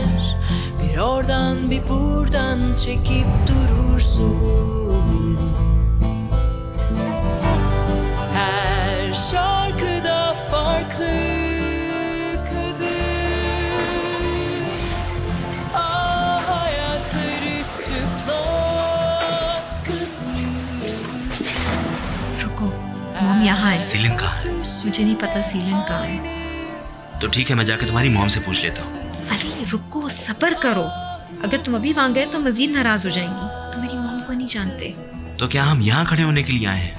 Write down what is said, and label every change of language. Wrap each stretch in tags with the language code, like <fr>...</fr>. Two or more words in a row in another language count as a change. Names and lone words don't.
<tr>Bir oradan bir buradan çekip durursun. Her şarkıda farklı kadın. Ah, ayakları çıplak kadın.</tr> <hi>रुको, मॉम यहाँ है। सीलिन कहाँ है? मुझे नहीं पता सीलिन कहाँ है। तो ठीक है, मैं जाके तुम्हारी मॉम से पूछ लेता हूँ। अरे रुको, सब्र करो। अगर तुम अभी वहाँ गए तो मजीद नाराज हो जाएंगी। तुम मेरी मॉम को नहीं जानते। तो क्या हम यहाँ खड़े होने के लिए आए हैं?</hi>